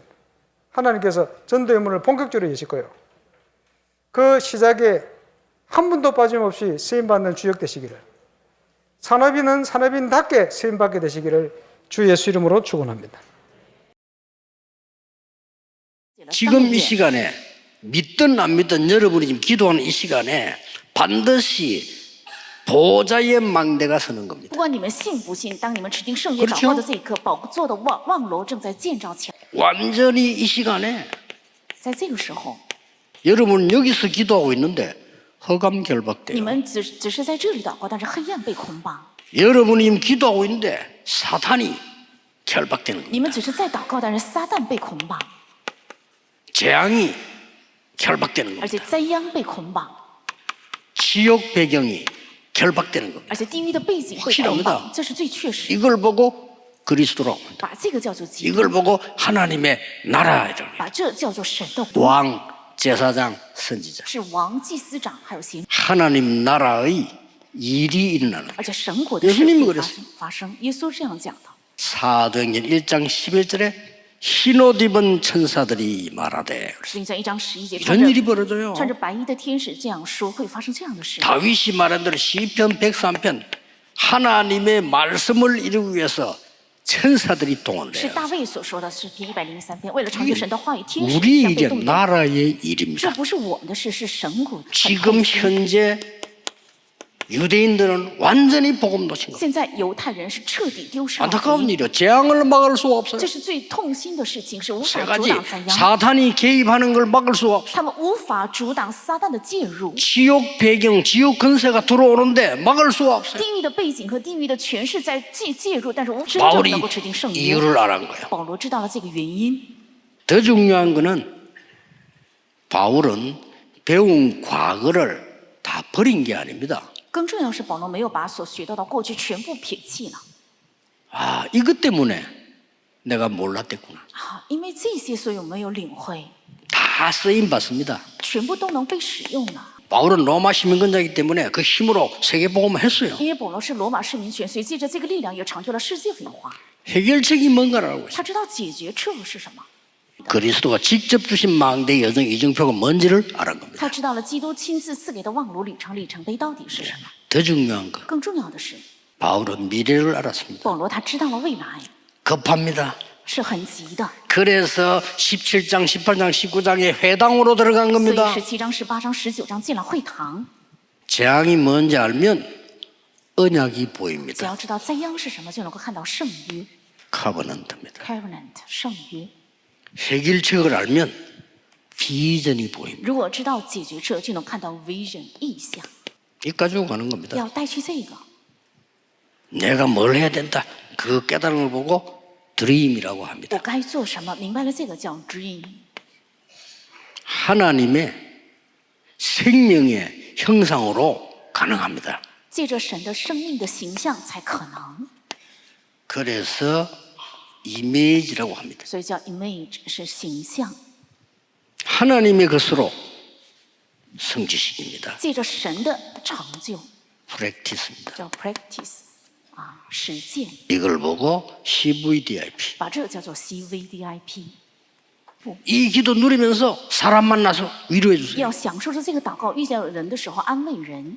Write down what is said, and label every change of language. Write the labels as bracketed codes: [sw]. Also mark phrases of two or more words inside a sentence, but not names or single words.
[ko] 하나님께서 전도의 문을 본격적으로 여실 거예요. 그 시작에 한 분도 빠짐없이 쓰임받는 주역 되시기를, 산업인은 산업인답게 쓰임받게 되시기를 주 예수 이름으로 축원합니다. 지금 이 시간에 믿든 안 믿든 여러분이 지금 기도하는 이 시간에 반드시 보좌의 망대가 서는 [zh] 不 [ko] 겁니다. [zh] 管你们信不信，当你们指定圣约祷告的这一刻，宝座的望楼正在建造起来。 [ko] 완전히 이 시간에 [zh] 在这个时候， [ko] 여러분 여기서 기도하고 있는데 허감 [zh] 你 [ko] 결박돼요. [zh] 们只是在这里祷告，但是黑暗被捆绑； [ko] 여러분이 기도하고 있는데 사탄이 결박되는 [zh] 你们 [ko] 겁니다. [zh] 只是在祷告，但是撒旦被捆绑， [ko] 재앙이 결박되는 [zh] 而且 [ko] 겁니다. [zh] 灾殃被捆绑， [ko] 지옥 배경이 결박되는 겁니다. [zh] 而且地狱的背景会 [ko] 확실합니다 [zh] 捆绑，这是最确实的。 [ko] 이걸 보고 그리스도라고 합니다. [zh] 把这个叫做基督， [ko] 이걸 보고 하나님의 나라이라고 합니다. [zh] 把这叫做神的国， [ko] 왕, 제사장, 선지자. [zh] 是王、祭司长还有先知， [ko] 하나님 나라의 일이 일어나는 [zh] 而且神国的事 [ko] 예수님이 [zh] 会 [ko] 그랬어요 [zh] 发生。耶稣这样讲的， [ko] 사도행전 1장 11절에 흰옷 입은 천사들이 말하되 [zh] 使徒行传1章11节， [ko] 이런 일이 벌어져요. [zh] 穿着白衣的天使这样说，会发生这样的事。 [ko] 다윗이 말한 대로 시편 103편 하나님의 말씀을 이루기 위해서 천사들이 [zh] 是 [ko] 동원돼요. [zh] 大卫所说的诗篇103篇，为了成就神的话语，天使 [ko] 우리 [zh] 将被 [ko] 일이 [zh] 动员。 [ko] 나라의 [zh] 这 [ko] 일입니다. [zh] 不是我们的事，是神国的。 [ko] 지금 현재 유대인들은 완전히 복음 놓친 겁니다. [zh] 现在犹太人是彻底丢失了福 [ko] 안타까운 [zh] 音， [ko] 일이요. 재앙을 막을 수가 없어요. [zh] 这是最痛心的事情，是无 [ko] 세 [zh] 法阻 [ko] 가지 [zh] 挡灾殃， [ko] 사탄이 개입하는 걸 막을 수가 없어요. [zh] 他们无法阻挡撒旦的介入。 [ko] 지옥 배경, 지옥 근세가 들어오는데 막을 수가 없어요. [zh] 地狱的背景和地狱的权势在介入，但是无真正 [ko] 바울이 [zh] 能够制定圣约。 [ko] 이유를 알은 거예요. [zh] 保罗知道了这个原因， [ko] 더 중요한 거는 바울은 배운 과거를 다 버린 게 아닙니다. [zh] 更重要是保罗没有把所学到的过去全部撇弃了 [ko] 아, 이것 때문에 내가 몰랐댔구나. [zh] 啊，因为这些所以我没有领会， [ko] 다 쓰임 받습니다. [zh] 全部都能被使用了。 [ko] 바울은 로마 시민권자이기 때문에 그 힘으로 세계복음을 했어요. [zh] 因为保罗是罗马市民权，所以借着这个力量也成就了世界文化。 [ko] 해결책이 뭔가를 알고 있어요. [zh] 他知道解决策是什么， [ko] 그리스도가 직접 주신 망대 여정 이정표가 뭔지를 알은 겁니다. [zh] 他知道了基督亲自赐给的望楼里程碑到底是什么。 [ko] 더 중요한 거, [zh] 更重要的是， [ko] 바울은 미래를 알았습니다. [zh] 保罗他知道了未来 [ko] 급합니다. [zh] 是很急的， [ko] 그래서 17장, 18장, 19장에 회당으로 들어간 [zh] 所以 [ko] 겁니다. [zh] 17章、18章、19章进了会堂。 [ko] 재앙이 뭔지 알면 언약이 [zh] 只 [ko] 보입니다. [zh] 要知道灾殃是什么，就能够看到圣约 [ko] 카버넌트입니다. [zh] （covenant） 圣约。 [ko] 해결책을 알면 비전이 보입니다. [zh] 如果知道解决策，就能看到 vision 意象， [ko] 이 가지고 가는 겁니다. [zh] 要带去这个。 [ko] 내가 뭘 해야 된다. 그 깨달음을 보고 드림이라고 [zh] 我 [ko] 합니다. [zh] 该做什么？明白了这个叫 dream， [ko] 하나님의 생명의 형상으로 가능합니다. [zh] 借着神的生命的形象才可能。 [ko] 그래서 이미지라고 합니다. [zh] 所以叫 image 是形象， [ko] 하나님의 것으로 성지식입니다. [zh] 借着神的成就 [ko] 프랙티스입니다. [zh] 叫 practice 啊，实践， [ko] 이걸 보고 CVDIP. [zh] 把这个叫做 CVDIP。 [ko] 이 기도 누리면서 사람 만나서 위로해 주세요. [zh] 要享受着这个祷告，遇见人的时候安慰人。